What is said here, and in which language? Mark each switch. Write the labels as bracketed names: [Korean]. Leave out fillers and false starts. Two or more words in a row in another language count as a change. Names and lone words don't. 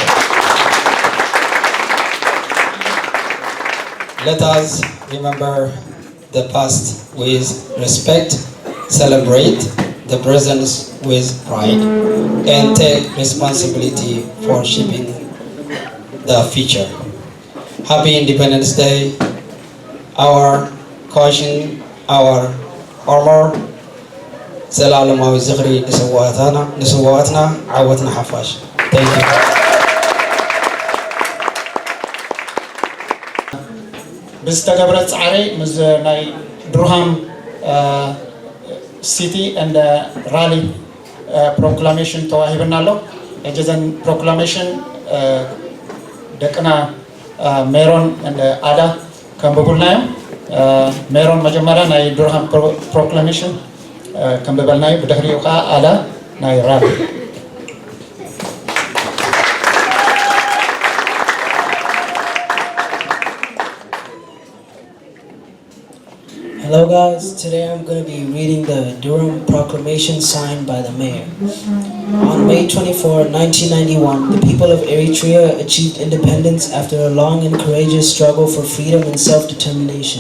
[English] Let us remember the past with respect, celebrate the present with pride, and take responsibility for shaping the future. Happy Independence Day, our caution, our armor. [Tigrinya] ዘላለማዊ ዝኽሪ ንስዋዕትና ዓወትና ሓፋሽ። [English] Thank you. [Tigrinya] ብዝተገብረ ፃዕሪ ምስ ናይ ዱርሃም ሲቲ [English] and rally proclamation [Tigrinya] ተዋሂብና ኣሎ። ሕጂ ዘን proclamation ደቅና ሜሮን and አዳ ከንብቡልናዮም። ሜሮን መጀመሪያ ናይ ዱርሃም proclamation ከንብበልናዮ፣ ብድሕሪኡ ከዓ አዳ ናይ ራሊ። [English] Hello guys, today I'm going to be reading the Durham Proclamation signed by the mayor. On May 24, 1991, the people of Eritrea achieved independence after a long and courageous struggle for freedom and self-determination.